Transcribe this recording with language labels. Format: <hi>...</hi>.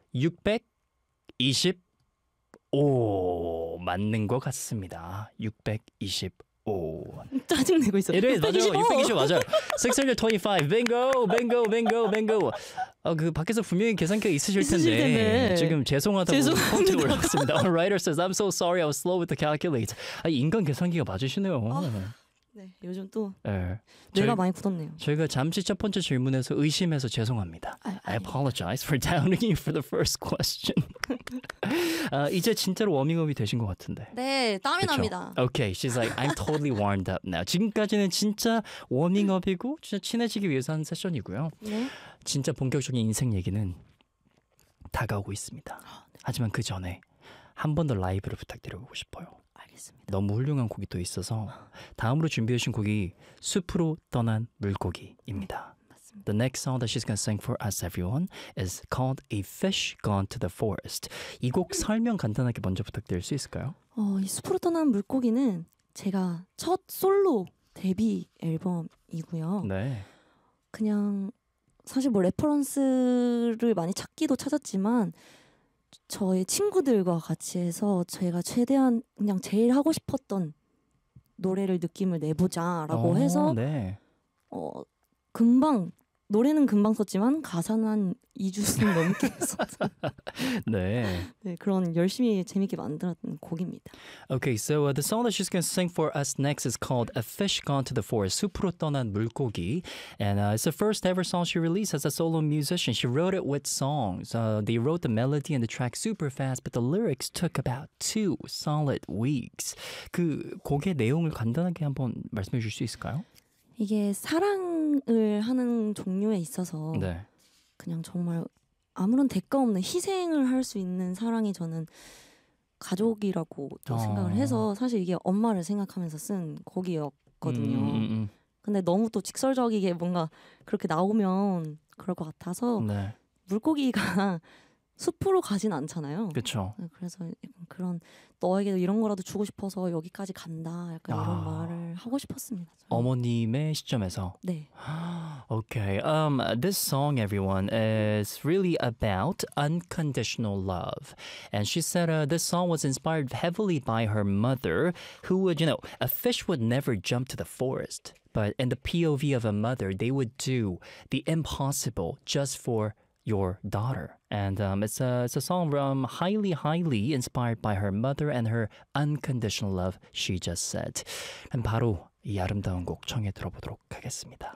<ko>625 맞는 것 같습니다. 625. 짜증내고 있어.</ko> <en>It is,</en> <ko>맞아요.</ko> <en>625, 맞아요. 625, bingo, bingo, bingo, bingo.</en> <ko>아, 그 밖에서 분명히 계산기가 있으실 텐데 지금 죄송하다고 폭주를 올렸습니다.</ko> <en>A writer says, I'm so sorry, I was slow with the calculator.</en> <ko>아, 인간 계산기가 맞으시네요. 네, 요즘 또 네. 내가 많이 굳었네요. 저희가 잠시 첫 번째 질문에서 의심해서 죄송합니다.</ko> <en>아니, I apologize for doubting you for the first question.</en> <ko>아, 이제 진짜로 워밍업이 되신 것 같은데. 네, 땀이 그쵸? 납니다.</ko> <en>Okay, she's like, I'm totally warmed up now.</en> <ko>지금까지는 진짜 워밍업이고 진짜 친해지기 위해서 한 세션이고요. 네? 진짜 본격적인 인생 얘기는 다가오고 있습니다. 하지만 그 전에 한 번 더 라이브를 부탁드려보고 싶어요. 너무 훌륭한 곡이 또 있어서 다음으로 준비해 주신 곡이 숲으로 떠난 물고기입니다. 맞습니다.</ko> <en>The next song that she's gonna sing for us everyone is called A Fish Gone to the Forest.</en> <ko>이 곡 설명 간단하게 먼저 부탁드릴 수 있을까요? 이 숲으로 떠난 물고기는 제가 첫 솔로 데뷔 앨범이고요. 네. 그냥 사실 뭐 레퍼런스를 많이 찾기도 찾았지만 저의 친구들과 같이 해서 제가 최대한 그냥 제일 하고 싶었던 노래를 느낌을 내보자 라고 해서 네. 금방 노래는 금방 썼지만 가사는 한 2주 쓴 넘게 썼어요. 네. 네, 그런 열심히 재밌게 만들었던 곡입니다.</ko> <en>Okay, so the song that she's going to sing for us next is called A Fish Gone to the Forest, 숲으로 떠난 물고기. And it's the first ever song she released as a solo musician. She wrote it with songs. They wrote the melody and the track super fast, but the lyrics took about 2 solid weeks.</en> <ko>그 곡의 내용을 간단하게 한번 말씀해 주실 수 있을까요? 이게 사랑을 하는 종류에 있어서 네. 그냥 정말 아무런 대가 없는 희생을 할 수 있는 사랑이 저는 가족이라고 생각을 해서 사실 이게 엄마를 생각하면서 쓴 곡이었거든요. 근데 너무 또 직설적이게 뭔가 그렇게 나오면 그럴 것 같아서 네. 물고기가 숲으로 가진 않잖아요. 그쵸. 그래서 그런 너에게도 이런 거라도 주고 싶어서 여기까지 간다 약간 이런 말을 하고 싶었습니다. 저는. 어머님의 시점에서? 네.</ko> <en>Okay. This song, everyone, is really about unconditional love. And she said this song was inspired heavily by her mother, who would, you know, a fish would never jump to the forest. But in the POV of a mother, they would do the impossible just for your daughter. And it's a song highly, highly inspired by her mother and her unconditional love, she just said.</en> <ko>그럼 바로 이 아름다운 곡 청해 들어보도록 하겠습니다.</ko>